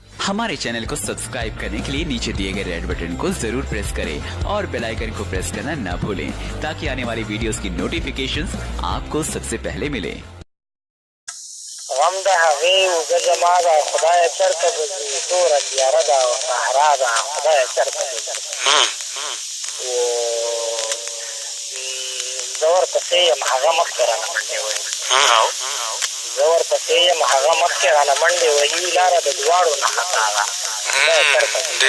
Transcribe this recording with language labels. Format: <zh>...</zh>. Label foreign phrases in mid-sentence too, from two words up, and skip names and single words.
<ur>ہمارے چینل کو سبسکرائب کرنے کے لیے نیچے دیے گئے</ur> <en>red button</en> <ur>کو ضرور پریس کریں اور</ur> <en>bell icon</en> <ur>کو پریس کرنا نہ بھولیں تاکہ آنے والی ویڈیوز کی نوٹیفیکیشنز آپ کو سب سے پہلے ملے.</ur> <ps>غم د هغې اوږه زما ده خدایه چېرته به ځي توره تیاره ده او صحرا ده خدایه چېرته به ځي زه ورپسې یم هغه مخکې رانه منډې وهي زه ورپسې یم هغه مخکې رانه منډې وهي لاره د دواړو نه خطا ده خدایه چېرته به ځي</ps>